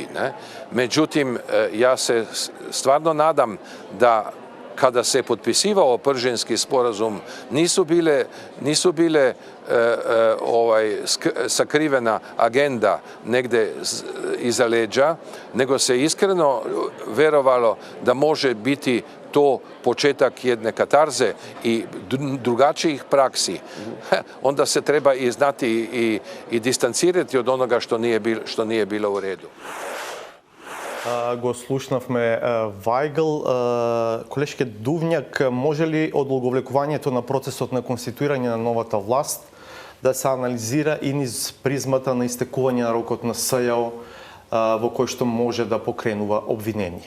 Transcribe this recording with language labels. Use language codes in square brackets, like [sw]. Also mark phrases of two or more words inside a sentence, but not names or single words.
[sr] Međutim, ja se stvarno nadam da kada se potpisivao Pržinski sporazum nisu bile sakrivena agenda negde iza leđa, nego se iskreno verovalo da može biti to početak jedne katarze i drugačijih praksi. Onda se treba i znati i distancirati od onoga što nije bilo u redu. [mk] Го слушнавме Вајгл. Колешке Дувњак, може ли одолговлекувањето на процесот на конституирање на новата власт да се анализира и низ призмата на истекување на рокот на СЈО во кој што може да покренува обвиненија?